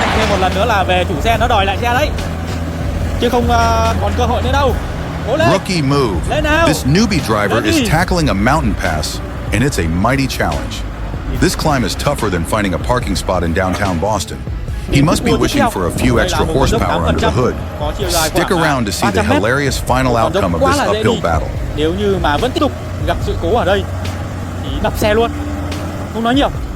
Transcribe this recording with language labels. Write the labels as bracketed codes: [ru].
[vi] Một lần nữa là về chủ xe nó đòi lại xe đấy, chứ không còn cơ hội nữa đâu. Cố lên. [en] Rookie move. [vi] Lên nào. [en] This newbie driver is tackling a mountain pass, and it's a mighty challenge. This climb is tougher than finding a parking spot in downtown Boston. He must be wishing for a few extra horsepower under the hood. Stick around to see the hilarious final outcome of this uphill battle. [vi] Nếu như mà vẫn tiếp tục gặp sự cố ở đây thì đập xe luôn, không nói nhiều.